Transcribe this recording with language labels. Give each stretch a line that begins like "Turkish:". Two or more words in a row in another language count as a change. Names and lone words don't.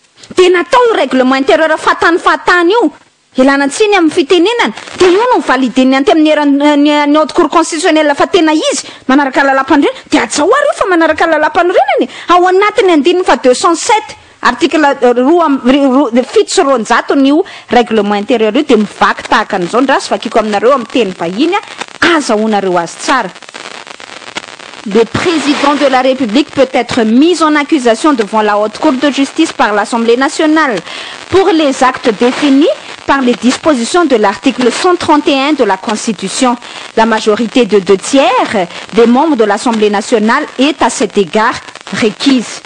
Malagasy: de natao io
French: règlement intérieur
Malagasy: fahatany io ilana tsiny amin'ny fitenenana de io no valideny anty amin'ny
French: haute cour constitutionnelle
Malagasy: fa tena izy manaraka lalampanorenana de atsahoary io fa manaraka lalampanorenana ao anatiny andininy fa 207 article fito sy roanjato nio
French: règlement intérieur
Malagasy: io de mivaky tahaka an'izao ndrasy vakiko aminareo amin'ny teny vahiny azahoanareo azy tsara.
French: Le président de la République peut être mis en accusation devant la haute cour de justice par l'Assemblée nationale pour les actes définis par les dispositions de l'article 131 de la Constitution. La majorité de 2/3 des membres de l'Assemblée nationale est à cet égard requise.